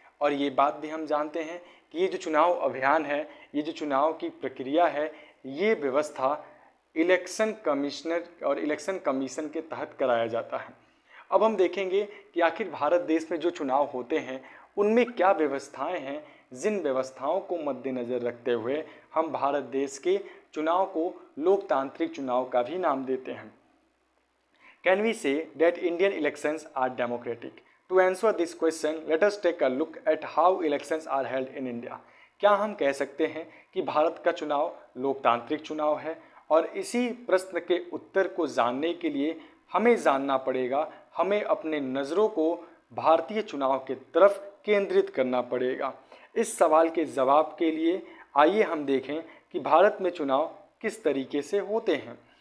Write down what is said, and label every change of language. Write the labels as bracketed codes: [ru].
[hi] और ये बात भी हम जानते हैं कि ये जो चुनाव अभियान है, ये जो चुनाव की प्रक्रिया है, ये व्यवस्था इलेक्शन कमिश्नर और इलेक्शन कमीशन के तहत कराया जाता है। अब हम देखेंगे कि आखिर भारत देश में जो चुनाव होते हैं उनमें क्या व्यवस्थाएं हैं, जिन व्यवस्थाओं को मद्देनज़र रखते हुए हम भारत देश के चुनाव को लोकतांत्रिक चुनाव का भी नाम देते हैं। [en] Can we say that Indian elections are democratic? To answer this question, let us take a look at how elections are held in India. [hi] क्या हम कह सकते हैं कि भारत का चुनाव लोकतांत्रिक चुनाव है? और इसी प्रश्न के उत्तर को जानने के लिए हमें जानना पड़ेगा, हमें अपने नज़रों को भारतीय चुनाव की तरफ केंद्रित करना पड़ेगा। इस सवाल के जवाब के लिए आइए हम देखें कि भारत में चुनाव किस तरीके से होते हैं।